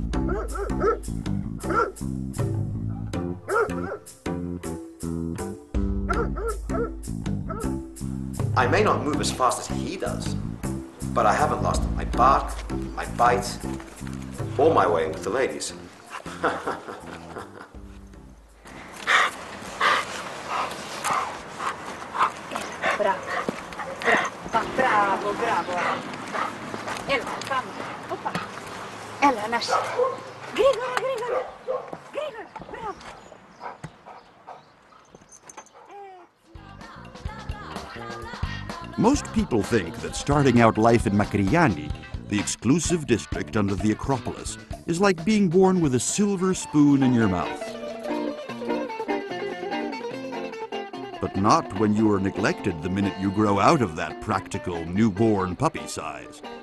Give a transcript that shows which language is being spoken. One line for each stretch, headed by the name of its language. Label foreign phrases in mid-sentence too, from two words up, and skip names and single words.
English: I may not move as fast as he does, but I haven't lost my bark, my bite, or my way with the ladies. Bravo, bravo.
Greek: Έλα, πάμε. Οπα. Έλα, να σου. Γρήγορα, γρήγορα. Γρήγορα, μπράβο.
English: Most people think that starting out life in Makriani, the exclusive district under the Acropolis, is like being born with a silver spoon in your mouth. But not when you are neglected the minute you grow out of that practical newborn puppy size.